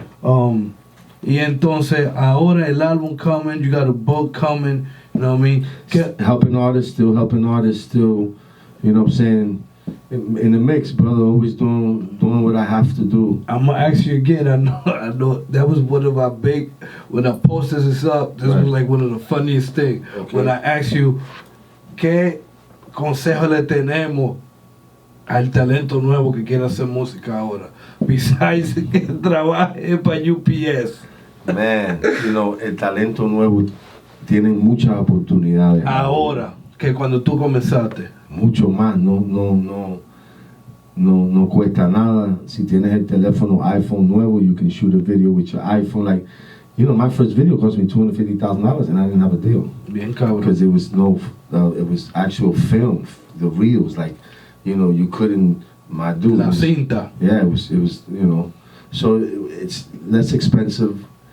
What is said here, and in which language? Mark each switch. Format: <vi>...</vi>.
<es>Y entonces, ahora el álbum</es> <en>coming, you got a book coming, you know what I mean? Helping artists, still, you know what I'm saying? In the mix, brother, always doing what I have to do. I'm gonna ask you again, I know, that was one of my big, when I posted this up, this was like one of the funniest things. Okay. When I asked you,</en> <es>¿qué consejo le tenemos al talento nuevo que quiere hacer música ahora?</es> <en>Besides</en> <es>que trabaje para UPS.</es> <en>Man, you know,</en> <es>el talento nuevo tiene muchas oportunidades. Ahora. que cuando tú comenzaste. Mucho más, no cuesta nada. Si tienes el teléfono iPhone nuevo,</es> <en>you can shoot a video with your iPhone. Like, you know, my first video cost me $250,000 and I didn't have a deal.</en> <es>Bien cabrón.</es> <en>Because it was it was actual film, the reels. Like, you know, you couldn't, my dude.</en> <es>La cinta.</es> <en>Yeah, it was, you know. So it's less expensive.</en>